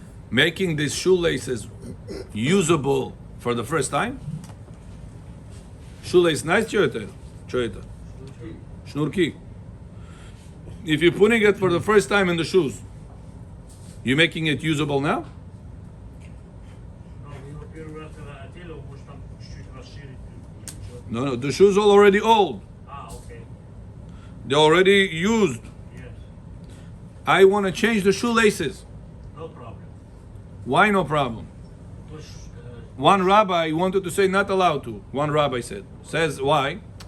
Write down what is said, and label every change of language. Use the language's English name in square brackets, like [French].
[English] Making these shoelaces usable for the first time. Shoelace nice, Choyeta. Shnurki. If you're putting it for the first time in the shoes, you're making it usable now? [Russian] Но вы его первый раз когда одели, вы можете там чуть-чуть расширить. [English] No, the shoes are already old. Okay. They're already used. Yes. I want to change the shoelaces. No problem. Why no problem? [Russian] То есть, [English] One rabbi wanted to say not allowed to. One rabbi says why?